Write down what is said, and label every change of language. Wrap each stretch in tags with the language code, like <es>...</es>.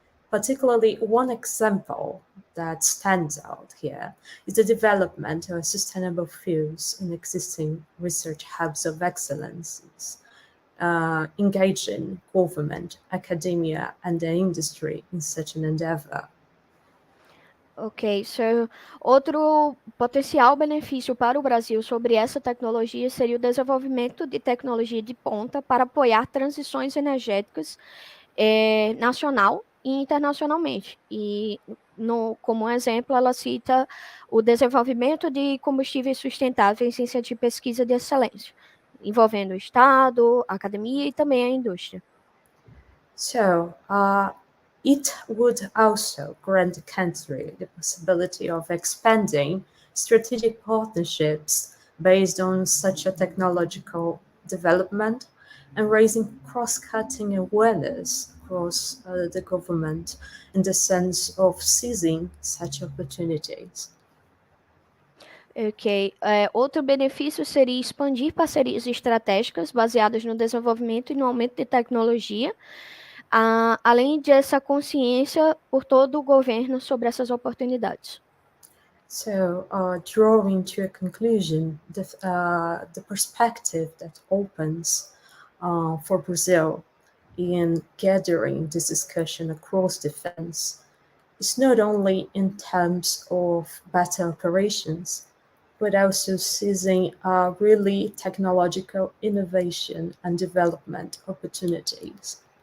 <en>Particularly, one example that stands out here is the development of sustainable fuels in existing research hubs of excellences, engaging government, academia, and the industry in such an endeavor.</en> <pt>Ok, so outro potencial benefício para o Brasil sobre essa tecnologia seria o desenvolvimento de tecnologia de ponta para apoiar transições energéticas nacional e internacionalmente. E, como exemplo, ela cita o desenvolvimento de combustíveis sustentáveis em centros de pesquisa de excelência, envolvendo o Estado, a academia e também a indústria.</pt> <en>So, it would also grant the country the possibility of expanding strategic partnerships based on such a technological development and raising cross-cutting awareness across the government in the sense of seizing such opportunities. Ok.</en> <pt>Outro benefício seria expandir parcerias estratégicas baseadas no desenvolvimento e no aumento de tecnologia, além dessa consciência por todo o governo sobre essas oportunidades.</pt> <en>So, drawing to a conclusion, the perspective that opens for Brazil in gathering this discussion across defense is not only in terms of battle operations, but also seizing really technological innovation and development opportunities.</en>